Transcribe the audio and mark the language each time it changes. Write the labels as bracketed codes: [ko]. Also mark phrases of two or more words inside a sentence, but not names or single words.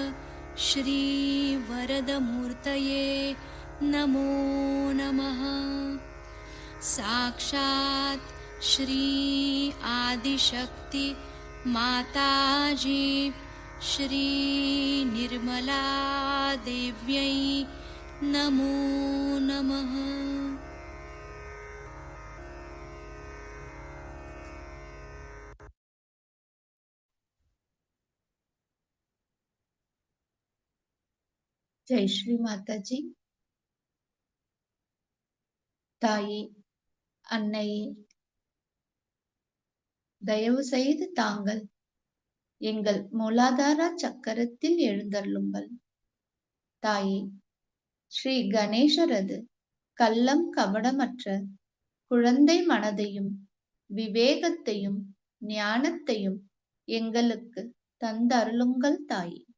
[sa] श्रीवरदमूर्तये नमो नमः साक्षात् श्री आदिशक्ति माताजी श्री निर्मला देव्यै नमो नमः। [hi] जय श्री माताजी. [ta] தாயே, அன்னையே, தயவு செய்து தாங்கள் எங்கள் மூலாதார சக்கரத்தில் எழுந்தருளுங்கள். தாயே, ஸ்ரீ கணேசரது கள்ளம் கபடமற்ற குழந்தை மனதையும் விவேகத்தையும் ஞானத்தையும் எங்களுக்கு தந்தருளுங்கள் தாயே.